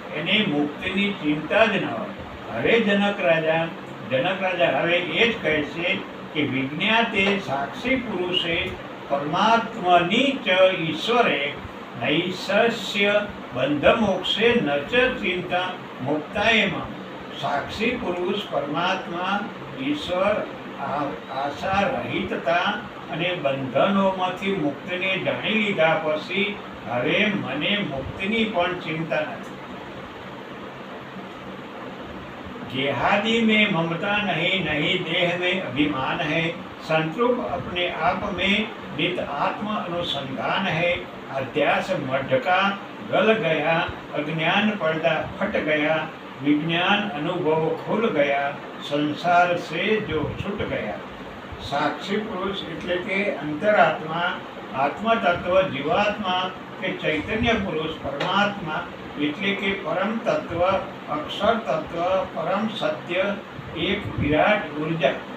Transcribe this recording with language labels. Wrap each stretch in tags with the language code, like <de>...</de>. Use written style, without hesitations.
<gu>એને મુક્તિની ચિંતા જ ન હોય. હવે જનક રાજા હવે એ જ કહે છે કે</gu> <sa>વિજ્ઞાતે સાક્ષી પુરુષે પરમાત્માની ચ ઈશ્વરે નૈસસ્ય બંધ મોક્ષે ન ચ ચિંતા મુક્તાએમાં.</sa> <gu>સાક્ષી પુરુષ પરમાત્મા ઈશ્વર આશા રહિતતા અને બંધનોમાંથી મુક્તિને જાણી લીધા પછી હવે મને મુક્તિની પણ ચિંતા નથી.</gu> <hi>गेहादि में ममता नहीं, नहीं देह में अभिमान है, संतरूप अपने आप में नित आत्म अनुसंधान है. अध्यास मढ़ का गल गया, अज्ञान पर्दा फट गया, विज्ञान अनुभव खुल गया, संसार से जो छूट गया.</hi> <gu>साक्षी पुरुष એટલે કે અંતરાત્મા, આત્મ તત્વ, જીવાત્મા કે ચૈતન્ય પુરુષ, પરમાત્મા એટલે કે પરમ તત્વ, અક્ષર તત્વ, પરમ સત્ય, એક વિરાટ ઉર્જા.</gu>